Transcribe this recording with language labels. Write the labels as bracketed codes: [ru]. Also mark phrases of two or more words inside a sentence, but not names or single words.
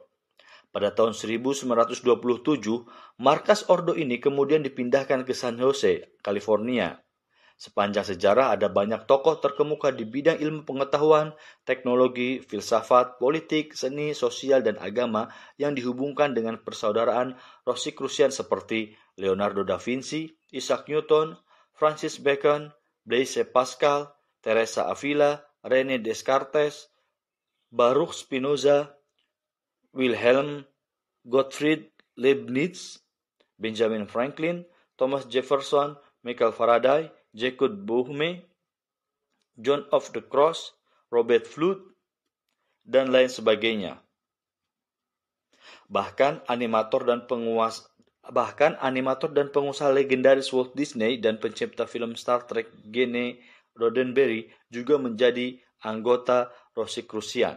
[id] Pada tahun 1927, markas Ordo ini kemudian dipindahkan ke San Jose, California. Sepanjang sejarah ada banyak tokoh terkemuka di bidang ilmu pengetahuan, teknologi, filsafat, politik, seni, sosial, dan agama yang dihubungkan dengan persaudaraan Rosicrucian seperti Leonardo da Vinci, Isaac Newton, Francis Bacon, Blaise Pascal, Teresa Avila, René Descartes, Baruch Spinoza, Wilhelm Gottfried Leibniz, Benjamin Franklin, Thomas Jefferson, Michael Faraday, Jacob Boehme, John of the Cross, Robert Fludd, dan lain sebagainya. Bahkan animator dan pengusaha legendaris Walt Disney dan pencipta film Star Trek Gene Roddenberry juga menjadi anggota Rosicrucian.